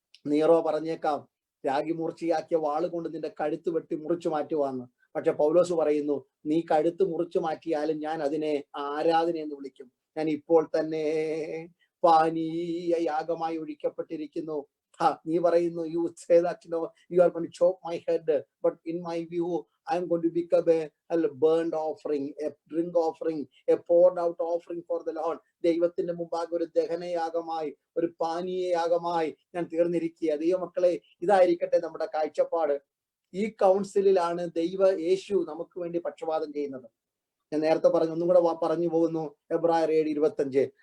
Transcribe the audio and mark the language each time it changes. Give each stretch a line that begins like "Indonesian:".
Malayalam: Nero പറഞ്ഞേക്കാം, രാഗി മൂർച്ചയാക്കിയ വാളുകൊണ്ട് നിന്റെ കഴുത്ത് വെട്ടി മുറിച്ചു മാറ്റുവാന്ന്. പക്ഷെ പൗലോസ് പറയുന്നു, നീ കഴുത്ത് മുറിച്ചു മാറ്റിയാലും ഞാൻ അതിനെ ആരാധന എന്ന് വിളിക്കും. ഞാൻ ഇപ്പോൾ തന്നെ പാനീയ യാഗമായി ഒഴിക്കപ്പെട്ടിരിക്കുന്നു. നീ പറയുന്നു,
English: you say that you are going to choke my head, but in my view I am going to become a burnt offering, a drink offering, a poured out offering for the Lord.
Malayalam: ദൈവത്തിന്റെ മുമ്പാകെ ഒരു ദഹനയാഗമായി, ഒരു പാനീയ യാഗമായി ഞാൻ തീർന്നിരിക്കുക. ദൈവമക്കളെ, ഇതായിരിക്കട്ടെ നമ്മുടെ കാഴ്ചപ്പാട്. ഈ കൗൺസിലിലാണ് യേശു നമുക്ക് വേണ്ടി പക്ഷപാതം ചെയ്യുന്നത്. ഞാൻ നേരത്തെ പറഞ്ഞു, ഒന്നും കൂടെ പറഞ്ഞു പോകുന്നു, എബ്രായർ 7:25.